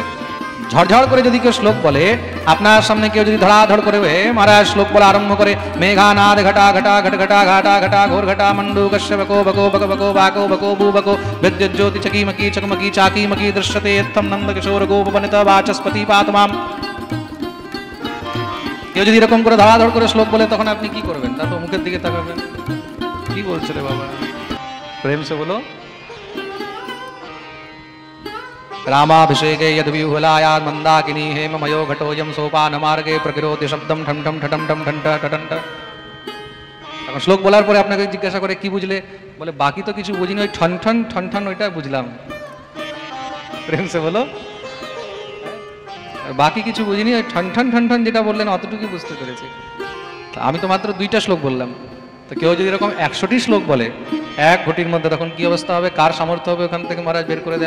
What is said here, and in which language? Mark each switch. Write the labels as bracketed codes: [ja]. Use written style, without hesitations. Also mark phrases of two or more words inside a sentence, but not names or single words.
[bn] ঝড়ঝড় করে যদি কেউ শ্লোক বলে, আপনার সামনে কেউ যদি ধড়াধড় করে মহারাজ শ্লোক বলা আরম্ভ করে, [sa] মেঘানাদ ঘটা ঘটা ঘট ঘটা ঘাটা ঘটা ঘোর ঘটা মন্ডু কশ্য বকো বকো বক বকো বাকো বকো বু বকো বিদ্যুৎ জ্যোতি চকিমকি চকমকি চাকিমকি দৃশ্যতে ইত্থম নন্দ কিশোর গোপবনিত বাচস্পতি পাতমাম। [bn] কেউ যদি এরকম করে ধড়াধড় করে শ্লোক বলে তখন আপনি কি করবেন? তা তো মুখের দিকে তাকাবেন, কি বলছে রে বাবা, [hi] प्रेम से बोलो। [sa] रामाभिषेके यद्व्यूहलायां मंदाकिनी हेममयो घटोऽयं सोपानमार्गे प्रगिरोति शब्दं ठं ठं ठटं ठं ठं ठं ठं। [bn] তখন শ্লোক বলার পরে আপনাকে জিজ্ঞাসা করে কি বুঝলে, বলে বাকি তো কিছু বুঝিনি, ওই ঠন ঠন ঠন ঠন ওইটা বুঝলাম। [hi] प्रेम से बोलो, [bn] বাকি কিছু বুঝিনি, ওই ঠন ঠন ঠন ঠন যেটা বললেন অতটুকু বুঝতে পেরেছি। আমি তো মাত্র 2টা শ্লোক বললাম, তো কেউ যদি এরকম 100টি শ্লোক বলে এক ঘটির মধ্যে, তখন কি অবস্থা হবে, কার সামর্থ্য হবে ওখান থেকে মহারাজ বের করে দেয়া।